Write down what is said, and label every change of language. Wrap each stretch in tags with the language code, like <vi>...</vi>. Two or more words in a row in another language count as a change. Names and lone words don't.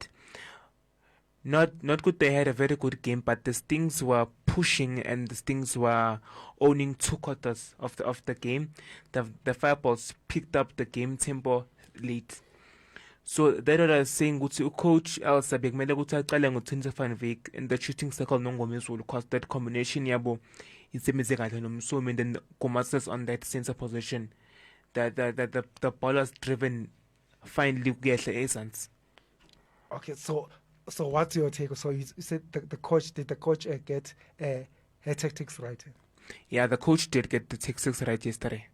<en>Not good. They had a very good game, but the Stings were pushing and the Stings were owning 2 quarters of the game. The Fireballs picked up the game tempo late. So that what I was saying, coach Elsa</en> <zu>bekumele ukuthi aqale ngo-20</zu> <en>Van Wyk in the shooting circle noNgomezulu, because that combination</en> <zu>yabo isebenze kahle noMsomi,</zu> <en>and then Komasis on that center position. The ball was driven finally</en> <zu>kuyehle eSans.</zu> <en>Okay, so what's your take? So you said the coach get her tactics right? Yeah, the coach did get the tactics right yesterday.</en>